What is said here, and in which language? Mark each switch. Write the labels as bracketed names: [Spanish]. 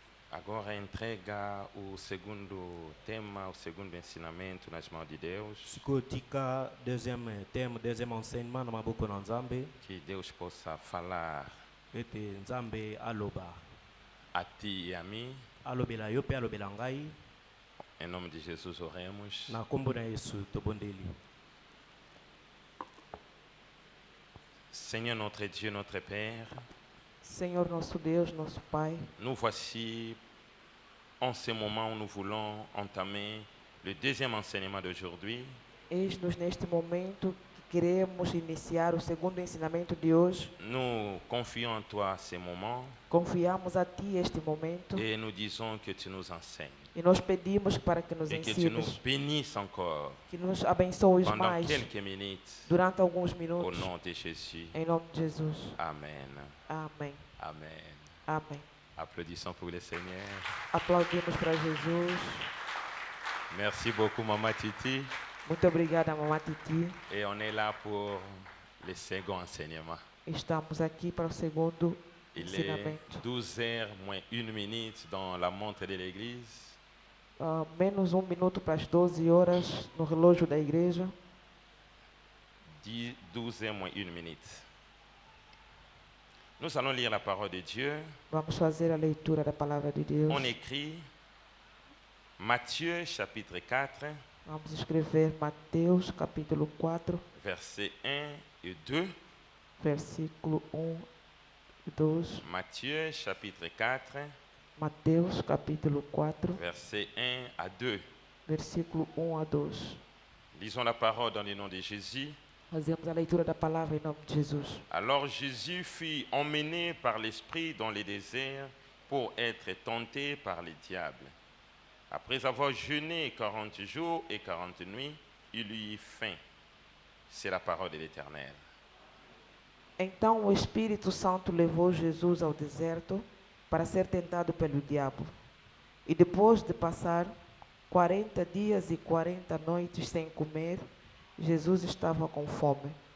[Portuguese] Agora entrega o segundo tema, o segundo ensinamento nas mãos de Deus. [Lingala] Sikoyo tika [French] deuxième thème, deuxième enseignement [Lingala] na maboko na nzambe, [Portuguese] Que Deus possa falar [Lingala] ete nzambe aloba, [Portuguese] a ti e a mim. [Lingala] alobela yo mpe alobela ngai. [Portuguese] Em nome de Jesus oremos. [Lingala] Na kombo na Yesu tobondeli. [French] Seigneur notre Dieu, notre Père, [Portuguese] Senhor nosso Deus, nosso Pai, [French] nous voici en ce moment où nous voulons entamer le deuxième enseignement d'aujourd'hui. [Portuguese] eis-nos neste momento que queremos iniciar o segundo ensinamento de hoje. [French] Nous confions en toi ces moments [Portuguese] Confiamos a Ti este momento [French] et nous disons que tu nous enseignes [Portuguese] e nós pedimos para que nos [French] et que tu nous [Portuguese] ensines, [French] bénisses encore [Portuguese] que nos abençoes [French] pendant [Portuguese] mais [French] quelques minutes [Portuguese] durante alguns [French] au [Portuguese] minutos. [French] nom de Jésus. [Portuguese] Em nome de Jesus. [French] Amen. [Portuguese] Amém. [French] Amen. [Portuguese] Amém. [French] Applaudissons pour le Seigneur. [Portuguese] Aplaudimos para Jesus. [French] Merci beaucoup, Maman Titi. [Portuguese] Muito obrigada, Mamãe Titi. [French] Et on est là pour le second enseignement. [Portuguese] Estamos aqui para o segundo [French] Il est [Portuguese] ensinamento. [French] 12h moins 1 minute dans la montre de l'église. [Portuguese] Menos minuto para as 12 horas no relógio da igreja. [French] 12h moins 1 minute. Nous allons lire la parole de Dieu. [Portuguese] Vamos fazer a leitura da palavra de Deus. [French] On écrit Matthieu chapitre 4, [Portuguese] Vamos escrever Mateus capítulo 4, [French] versets 1 et 2. [Portuguese] versículo 1 e 2. [French] Matthieu chapitre 4, [Portuguese] Mateus capítulo 4, [French] versets 1 à 2. [Portuguese] versículo 1 a 2. [French] Lisons la parole dans le nom de Jésus. [Portuguese] Fazemos a leitura da palavra em nome de Jesus. [French] Alors Jésus fut emmené par l'Esprit dans le désert pour être tenté par le diable. Après avoir jeûné 40 jours et 40 nuits, il eut faim. C'est la parole de l'Éternel. [Portuguese] Então o Espírito Santo levou Jesus ao deserto para ser tentado pelo diabo. E depois de passar 40 dias e 40 noites sem comer, Jesus estava com fome.